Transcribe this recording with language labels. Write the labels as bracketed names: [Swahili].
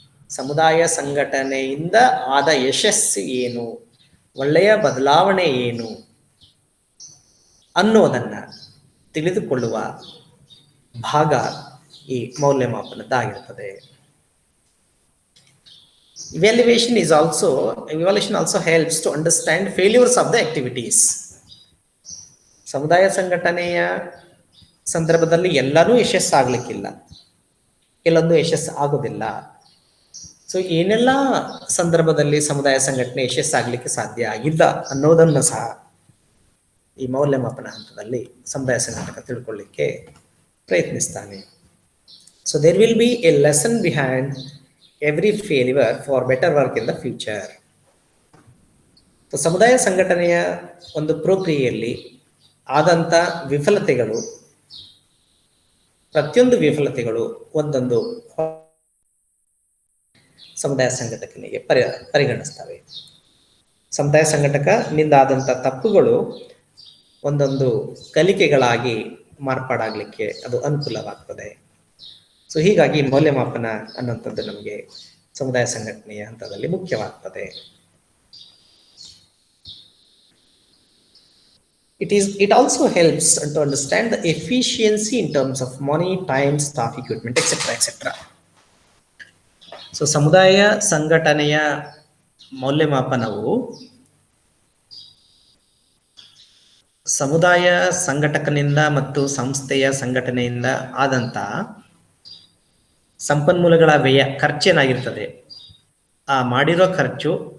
[Kannada] ಸಮುದಾಯ ಸಂಘಟನೆಯಿಂದ ಆದ ಯಶಸ್ಸು ಏನು, ಒಳ್ಳೆಯ ಬದಲಾವಣೆ ಏನು ಅನ್ನೋದನ್ನ ತಿಳಿದುಕೊಳ್ಳುವ ಭಾಗ ಈ ಮೌಲ್ಯಮಾಪನದ್ದಾಗಿರ್ತದೆ. [English] Evaluation also helps to understand failures of the activities. [Kannada] ಸಮುದಾಯ ಸಂಘಟನೆಯ ಸಂದರ್ಭದಲ್ಲಿ ಎಲ್ಲರೂ ಯಶಸ್ಸಾಗಲಿಕ್ಕಿಲ್ಲ, ಕೆಲವೊಂದು ಯಶಸ್ಸು ಆಗೋದಿಲ್ಲ. ಸೊ ಏನೆಲ್ಲ ಸಂದರ್ಭದಲ್ಲಿ ಸಮುದಾಯ ಸಂಘಟನೆ ಯಶಸ್ಸಾಗಲಿಕ್ಕೆ ಸಾಧ್ಯ ಆಗಿಲ್ಲ ಅನ್ನೋದನ್ನು ಸಹ ಈ ಮೌಲ್ಯಮಾಪನ ಹಂತದಲ್ಲಿ ಸಮುದಾಯ ಸಂಘಟಕ ತಿಳ್ಕೊಳ್ಳಿಕ್ಕೆ ಪ್ರಯತ್ನಿಸ್ತಾನೆ. [English] So there will be a lesson behind every failure for better work in the future. [Kannada] So ಸಮುದಾಯ ಸಂಘಟನೆಯ ಒಂದು ಪ್ರಕ್ರಿಯೆಯಲ್ಲಿ ಆದಂತ ವಿಫಲತೆಗಳು, ಪ್ರತಿಯೊಂದು ವಿಫಲತೆಗಳು ಒಂದೊಂದು ಸಮುದಾಯ ಸಂಘಟಕನಿಗೆ ಪರಿಗಣಿಸ್ತವೆ. ಸಮುದಾಯ ಸಂಘಟಕನಿಂದ ಆದಂತ ತಪ್ಪುಗಳು ಒಂದೊಂದು ಕಲಿಕೆಗಳಾಗಿ ಮಾರ್ಪಾಡಾಗ್ಲಿಕ್ಕೆ ಅದು ಅನುಕೂಲವಾಗ್ತದೆ. ಸೊ ಹೀಗಾಗಿ ಮೌಲ್ಯಮಾಪನ ಅನ್ನುವಂಥದ್ದು ನಮಗೆ ಸಮುದಾಯ ಸಂಘಟನೆಯ ಹಂತದಲ್ಲಿ ಮುಖ್ಯವಾಗ್ತದೆ. [English] It also helps to understand the efficiency in terms of money, time, staff, equipment, etc. [Kannada] So ಸಮುದಾಯ ಸಂಘಟನೆಯ ಮೌಲ್ಯಮಾಪನವು ಸಮುದಾಯ ಸಂಘಟಕನಿಂದ ಮತ್ತು ಸಂಸ್ಥೆಯ ಸಂಘಟನೆಯಿಂದ ಆದಂತ ಸಂಪನ್ಮೂಲಗಳ ವ್ಯಯ, ಖರ್ಚೇನಾಗಿರ್ತದೆ, ಆ ಮಾಡಿರೋ ಖರ್ಚು